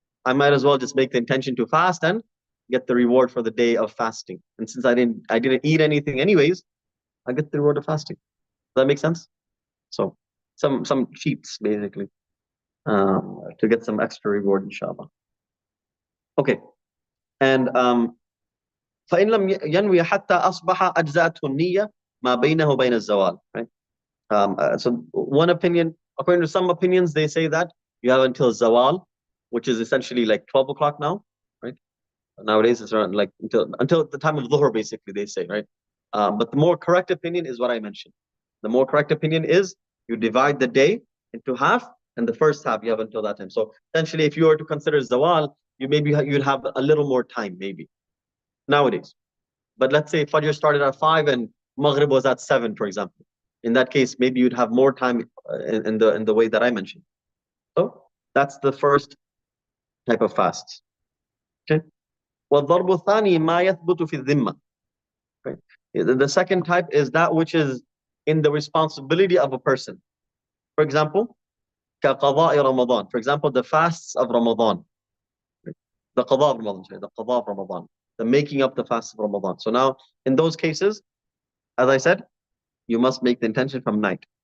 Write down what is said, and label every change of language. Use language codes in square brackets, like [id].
[en] I might as well just make the intention to fast and get the reward for the day of fasting. And since I didn't eat anything anyways, I get the reward of fasting. Does that make sense? So some cheats basically to get some extra reward, inshallah. Okay, and [ar] فإن لم ينوي حتى أصبح أجزأته النية ما بينه وبين الزوال. [en] Right. So one opinion, according to some opinions, they say that you have until zawal, which is essentially like 12 o'clock now, right? Nowadays it's around like until the time of dhuhr, basically they say, right? But the more correct opinion is what I mentioned. The more correct opinion is you divide the day into half, and the first half you have until that time. So essentially, if you were to consider zawal, you'd have a little more time maybe nowadays. But let's say Fajr started at 5 and Maghrib was at 7, for example. In that case, maybe you'd have more time in the way that I mentioned. So that's the first type of fast. Okay. [ar] والضرب الثاني ما يثبت في الذمة. [en] Okay. The second type is that which is in the responsibility of a person. For example, [ar] كقضاء رمضان. [en] For example, the fasts of Ramadan. The qada of Ramadan, sorry, the qada of Ramadan. The making up the fast of Ramadan. So now, in those cases, as I said, you must make the intention from night.